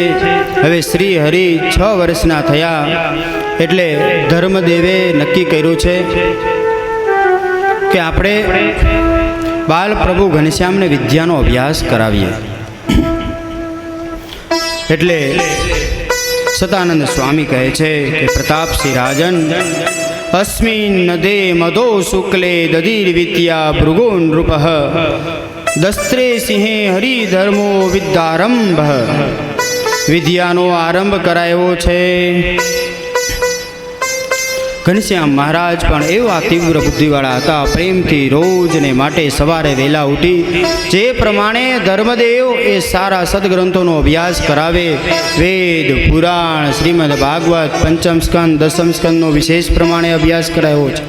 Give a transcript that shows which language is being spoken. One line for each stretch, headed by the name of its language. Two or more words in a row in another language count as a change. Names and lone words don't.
Gujarati: હવે શ્રી હરિ 6 વર્ષના થયા એટલે ધર્મદેવે નક્કી કર્યું છે કે આપણે બાલ પ્રભુ ઘનશ્યામને વિદ્યાનો અભ્યાસ કરાવીએ. એટલે સતાનંદ સ્વામી કહે છે કે પ્રતાપસિંહ રાજન
Sanskrit: अस्मिन् नदे मदो शुक्ले दधीर विद्या भृगो नृप दस्त्रे सिंहे हरिधर्मो विद्यारंभ.
Gujarati: વિદ્યાનો આરંભ કરાયો છે. ઘનશ્યામ મહારાજ પણ એવા તીવ્ર બુદ્ધિવાળા હતા. પ્રેમથી રોજને માટે સવારે વહેલા ઉઠી જે પ્રમાણે ધર્મદેવ એ સારા સદગ્રંથોનો અભ્યાસ કરાવે, વેદ પુરાણ શ્રીમદ ભાગવત પંચમ સ્કંદ દસમ સ્કંદનો વિશેષ પ્રમાણે અભ્યાસ કરાયો છે.